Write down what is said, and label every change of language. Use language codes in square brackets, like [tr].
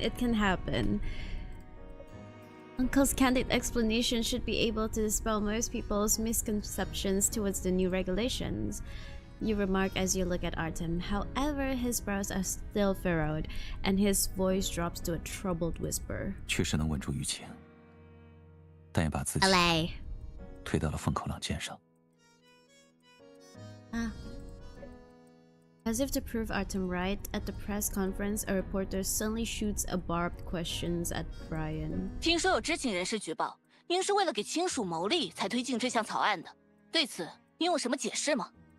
[en] It can happen. Uncle's candid explanation should be able to dispel most people's misconceptions towards the new regulations. You remark as you look at Artem. However, his brows are still furrowed, and his voice drops to a troubled whisper. [zh] 确实能稳住舆情，但也把自己 [en] Malay. [zh] 推到了风口浪尖上。 [en] As if to prove Artem right, at the press conference, a reporter suddenly shoots a barbed questions at Brian. [zh] 听说有知情人士举报，您是为了给亲属谋利才推进这项草案的，对此您有什么解释吗？